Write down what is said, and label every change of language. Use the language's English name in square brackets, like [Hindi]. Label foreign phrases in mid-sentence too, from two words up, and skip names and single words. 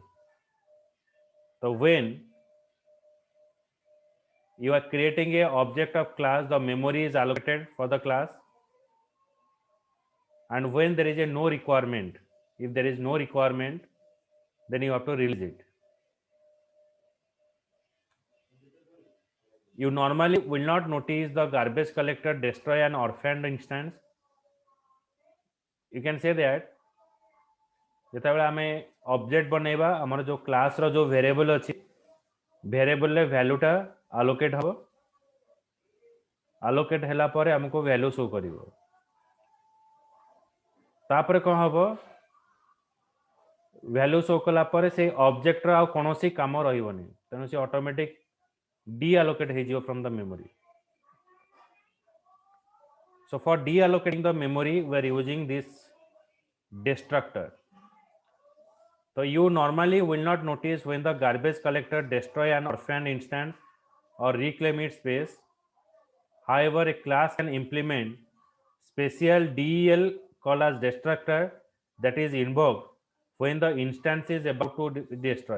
[English] So when you are creating a object of class, the memory is allocated for the class, and when there is a no requirement, if there is no requirement, then you have to release it. You normally will not notice the garbage collector destroy an orphaned instance. You can say that [Odia] ଯେତେବେଳେ ଆମେ ଅବଜେକ୍ଟ ବନେଇବା ଆମର ଯେଉଁ କ୍ଲାସର ଯେଉଁ ଭେରିଏବଲ୍ ଅଛି ଭେରିଏବଲ୍ରେ ଭ୍ୟାଲୁଟା ଆଲୋକେଟ୍ ହେବ ଆଲୋକେଟ୍ ହେଲା ପରେ ଆମକୁ [English] value show [Odia] କରିବ ତାପରେ କ'ଣ ହେବ [English] value show [Odia] କଲା ପରେ ସେଇ ଅବଜେକ୍ଟର ଆଉ କୌଣସି କାମ ରହିବନି ତେଣୁ ସେ [English] automatic deallocate [Odia] ହେଇଯିବ [English] from the memory so for deallocating the memory we are using this destructor. So you normally will not notice when the garbage collector destroy an orphaned instance or reclaim its space. However, a class can implement special del called as destructor that is invoked when the instance is about to destroy.